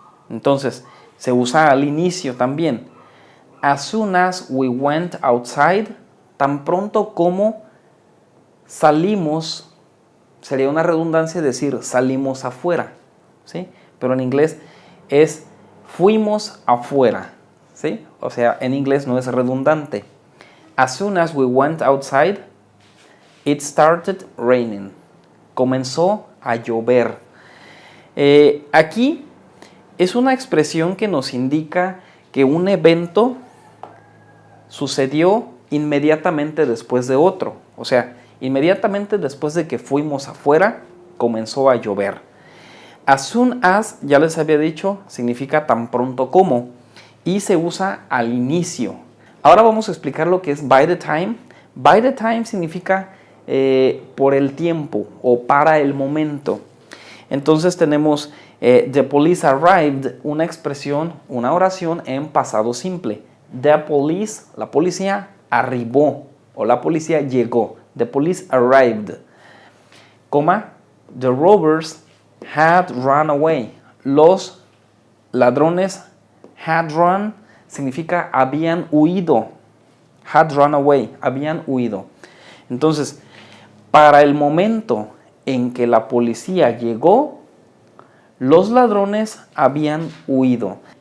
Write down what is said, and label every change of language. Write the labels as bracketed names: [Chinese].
[Spanish] Entonces, se usa al inicio también. [English] As soon as we went outside, [Spanish] tan pronto como salimos, sería una redundancia decir salimos afuera, ¿sí? Pero en inglés es fuimos afuera, ¿sí? O sea, en inglés no es redundante. [English] As soon as we went outside, it started raining. [Spanish] Comenzó a llover. Aquí es una expresión que nos indica que un evento sucedió inmediatamente después de otro. O sea, inmediatamente después de que fuimos afuera, comenzó a llover. As soon as, ya les había dicho, significa tan pronto como y se usa al inicio. Ahora vamos a explicar lo que es by the time. By the time significa por el tiempo o para el momento. Entonces tenemos [English] the police arrived, [Spanish] una expresión, una oración en pasado simple. [English] The police, [Spanish] la policía, arribó. o la policía llegó. [English] The police arrived. [Spanish] Coma, [English] the robbers had run away. [Spanish] Los ladrones [English] had run [Spanish] significa habían huido. [English] Had run away, [Spanish] habían huido. Entonces, para el momento en que la policía llegó, los ladrones habían huido.